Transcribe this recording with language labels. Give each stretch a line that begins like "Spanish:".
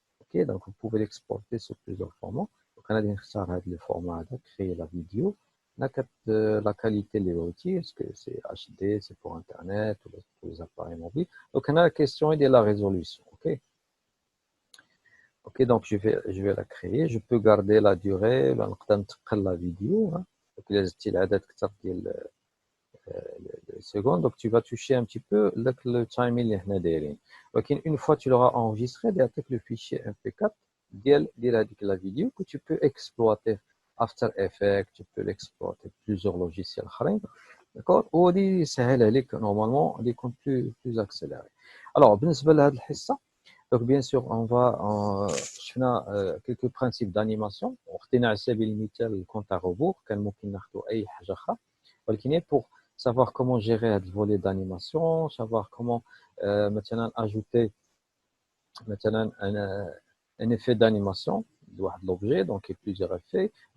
French: ok donc vous pouvez l'exporter sous plusieurs formats.
Arabic: donc انا غادي نختار هذا الفورما هذا
French: créer la vidéo. la qualité
Arabic: اللي بغيتي
French: est-ce que c'est HD c'est pour internet ou pour les appareils mobiles. donc هنا la question est de la résolution. ok ok donc je vais la créer. je peux garder la durée
Arabic: ولا نقدر نتقل
French: la vidéo. donc
Arabic: الا زدتي العدد كثر ديال
French: secondes. donc tu vas toucher un petit peu le timing
Arabic: اللي حنا دايرين.
French: ولكن une fois tu l'auras enregistré
Arabic: ديعطيك
French: le fichier mp4
Arabic: ديال هذيك
French: la vidéo que tu peux exploiter After Effects. tu peux l'exploiter plusieurs logiciels
Arabic: اخرين. d'accord وغادي يسهل عليك نورمالمون غادي يكون
French: plus accéléré. alors
Arabic: بالنسبه لهذه الحصه
French: donc bien sûr on va شفنا quelques principes d'animation.
Arabic: وخدينا على سبيل المثال الكونت روبور. كان ممكن ناخذوا اي حاجه اخرى ولكن
French: pour savoir comment gérer le volet d'animation, savoir comment maintenant ajouter maintenant un effet d'animation de l'objet. donc il y a plusieurs effets.